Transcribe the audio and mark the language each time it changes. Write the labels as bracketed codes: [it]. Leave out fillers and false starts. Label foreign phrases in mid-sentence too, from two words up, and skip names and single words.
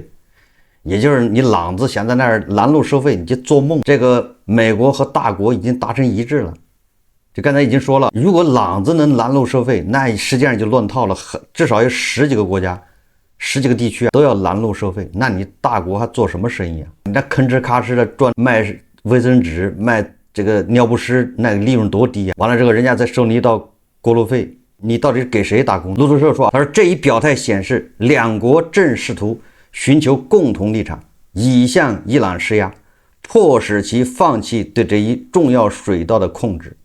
[zh] 也就是你朗子想在那兒攔路收費，你就做夢。這個美國和大國已經達成一致了。就剛才已經說了，如果朗子能攔路收費，那實際上就亂套了，至少有10幾個國家、10幾個地區都要攔路收費。那你大國還做什麼生意啊？你那吭哧咔哧的賺，賣衛生紙、賣這個尿不濕，那利潤多低啊！完了之後，人家再收你一道過路費，你到底是給誰打工？路透社說，他說這一表態顯示，兩國正試圖尋求共同立场，以向伊朗施壓，迫使其放棄對這一重要水道的控制。